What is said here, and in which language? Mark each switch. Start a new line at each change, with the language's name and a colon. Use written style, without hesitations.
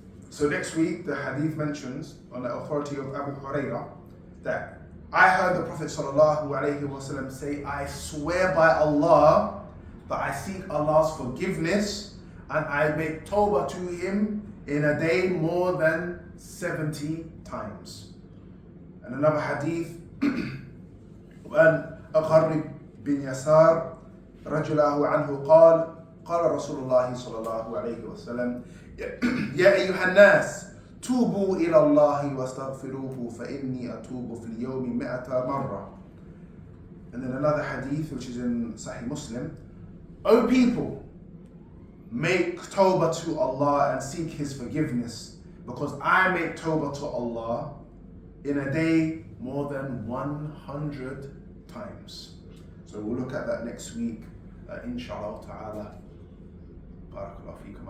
English: So next week the hadith mentions on the authority of Abu Hurairah that I heard the Prophet sallallahu alaihi wasallam say, I swear by Allah that I seek Allah's forgiveness and I make tawbah to him in a day more than 70 times.
Arabic: And another hadith, وأن أقرب بن يسار رجله عنه قال قال رسول الله صلى الله عليه وسلم يا أيها الناس توبوا إلى الله واستغفروه فإني أتوب في اليوم 100 مرة.
English: And then another hadith which is in Sahih Muslim, O people, make tawbah to Allah and seek His forgiveness, because I make tawbah to Allah in a day more than 100 times. So we'll look at that next week, inshallah ta'ala. Barakallahu feekum.